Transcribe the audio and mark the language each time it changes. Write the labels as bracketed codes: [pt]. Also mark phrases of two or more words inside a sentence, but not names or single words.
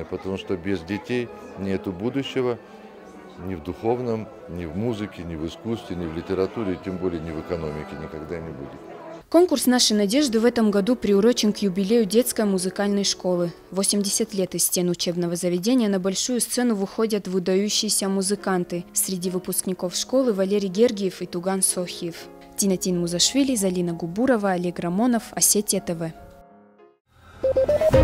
[ru] Потому что без детей нету будущего ни в духовном, ни в музыке, ни в искусстве, ни в литературе, и тем более ни в экономике никогда не будет. Конкурс «Наши надежды» в этом году приурочен к юбилею детской музыкальной школы. 80 лет из стен учебного заведения на большую сцену выходят выдающиеся музыканты. Среди выпускников школы Валерий Гергиев и Туган Сохиев. Тинатин Музашвили, Залина Губурова, Олег Рамонов, Осетия ТВ.